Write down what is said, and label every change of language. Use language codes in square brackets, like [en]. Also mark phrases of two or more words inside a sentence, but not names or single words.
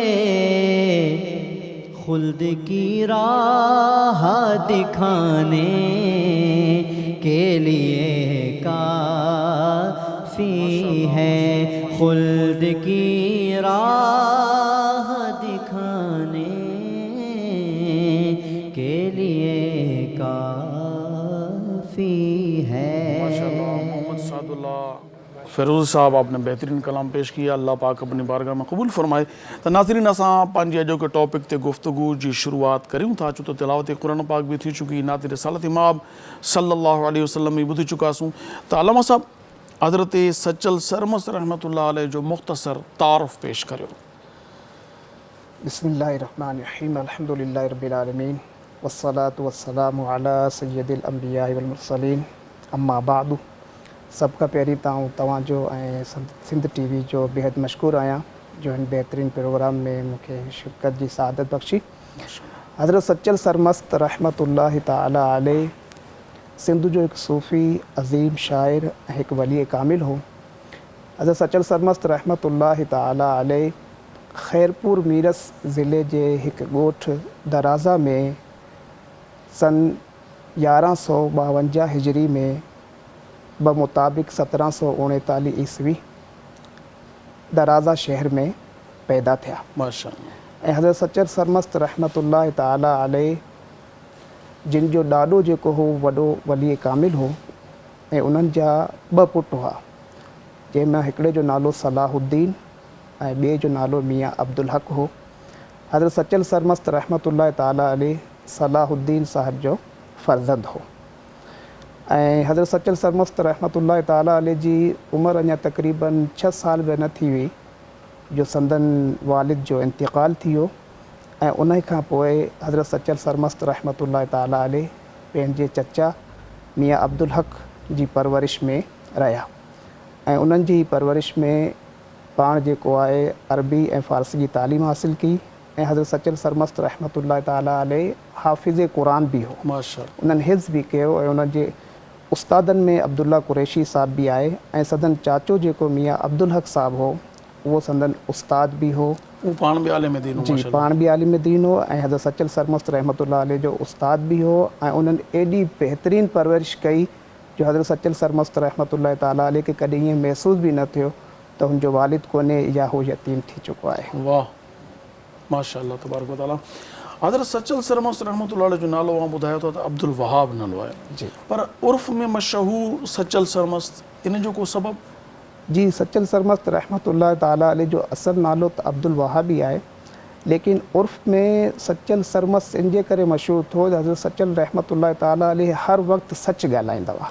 [ur] خلد کی راہ دکھانے کے لیے کافی ہے، خلد کی راہ دکھانے کے لیے کافی ہے. ماشاءاللہ محمد سعداللہ فیروز صاحب آپ نے بہترین کلام پیش کیا، اللہ پاک اپنی بارگاہ میں قبول فرمائے. [sd] तो नाज़रीन असां पंहिंजी अॼो के टॉपिक ते गुफ्तगू जी शुरुआत करूं था, छो तो तिलावत क़ुरान पाक भी थी चुकी, नात रिसालत इमाम सल्लल्लाहु अलैहि वसल्लम भी ॿुधी चुकासूं। तो अल्लामा साहब हज़रत सचल सरमस्त रहमतुल्लाह अलैह जो मुख्तसर तारुफ़ पेश करियो। [ar] بسم الله الرحمن الرحيم، الحمد لله رب العالمين، والصلاة والسلام على سيد الأنبياء والمرسلين، أما بعد. [sd] सबका पहिरीं तव्हांजो ऐं सिंध टीवी जो बेहद मशकूर आहियां, जो हिन बेहतरीन प्रोग्राम में मूंखे शिरकत जी सआदत बख्शी। हज़रत सचल सरमस्त रहमतुल्लाहि ताला अलैह सिंध जो एक सूफ़ी अज़ीम शाइर ऐं हिकु वली कामिल हो। हज़रत सचल सरमस्त रहमतुल्लाहि ताला अलैह खैरपुर मीरस ज़िले जे हिकु ॻोठु दराज़ा में सन 1152 हिजरी में बमुताबिक 1739 ईस्वी दराज़ा शहर में पैदा थिया। माशाअल्लाह। ऐं हज़रत सचल सरमस्त रहमतुल्लाहि ताला अलैह जिन जो ॾाॾो जेको हो वॾो वली कामिल हो, ऐं उन्हनि जा 2 पुट हुआ, जंहिंमां हिकिड़े जो नालो सलाहुद्दीन ऐं ॿिए जो नालो मियाँ अब्दुल हक हो। हज़रत सचल सरमस्त रहमतुल्लाहि ताला अलैह सलाहुद्दीन साहिब जो फ़र्ज़ंद हो। ऐं हज़रत सचल सरमस्त रहमतुल्लाहि ताला अलैह जी उमिरि अञा तक़रीबन 6 साल बि न थी हुई जो संदन वालिद जो इंतिकाल थी वियो। ऐं उन खां पोइ हज़रत सचल सरमस्त रहमतुल्लाहि ताला अलैह पंहिंजे चचा मियाँ अब्दुल हक जी परवरिश में रहिया, ऐं उन्हनि जी परवरिश में पाण जेको आहे अरबी ऐं फ़ारसी जी तालीम हासिल की। ऐं हज़रत सचल सरमस्त रहमतुल्लाहि ताला अलैह हाफ़िज़ क़ुरान भी हो, माशाअल्लाह। उन्हनि हिफ़्ज़ भी कयो, ऐं उन्हनि जे उस्तादनि में अब्दुल्ला कुरैशी साहब भी आहे, ऐं संदन चाचो जेको मियाँ अब्दुल हक साहब हो उहो संदन उस्ताद भी हो, वो पाण भी आलिम दीन हो। जी, पाण भी आलिम दीन हो, ऐं हज़रत सचल सरमस्त रहमतुल्लाह अलैह जो उस्ताद भी हो। ऐं उन्हनि एॾी बहितरीन परवरिश कई जो हज़रत सचल सरमस्त रहमतुल्लाह ताला अलैह खे कॾहिं ईअं महसूस भी न थियो त हुनजो वालिद कोन्हे या हो यतीम थी चुको आहे। [ar] واه ما شاء الله تبارك وتعالى. [sd] हज़रत सचल सरमस्त रहमतुल्लाह अलैह जो नालो वहाँ ॿुधायो तो अब्दुल वहाब नालो आहे जी, पर उर्फ़ में मशहूर सचल सरमस्त इन जो को सबब? जी सचल सरमस्त रहमतुल्लाह ताला अलैह जो असल नालो त अब्दुल वहाबी आहे, लेकिन उर्फ़ में सचल सरमस्त इन जे करे मशहूरु थियो त हज़रत सचल रहमतुल्लाह ताला अलैह हर वक़्तु सच ॻाल्हाईंदा हुआ।